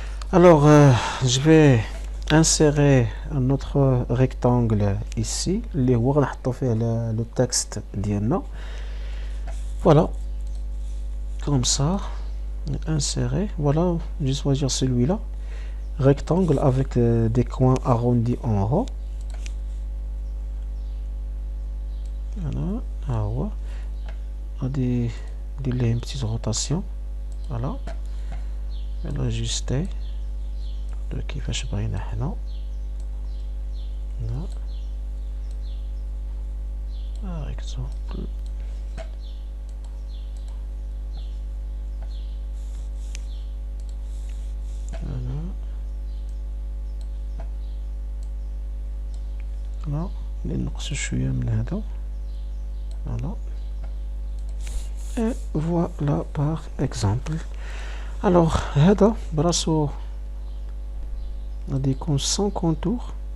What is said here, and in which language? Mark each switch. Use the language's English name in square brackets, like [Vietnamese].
[French] alors je vais insérer un autre rectangle ici [Arabic] اللي هو غنحطو فيه [French] le texte ديالنا. voilà comme ça insérer. voilà je vais choisir celui-là rectangle avec des coins arrondis en haut. [Arabic] voilà ها هو غادي ندير ليه [French] une petite rotation. voilà l'ajuster [Arabic] كيفاش بغينا حنا. [French] par exemple voilà [Arabic] نقص شويه من هذا. [French] voilà et voilà par exemple. [Arabic] alors هذا براسو غادي يكون [French] sans contour.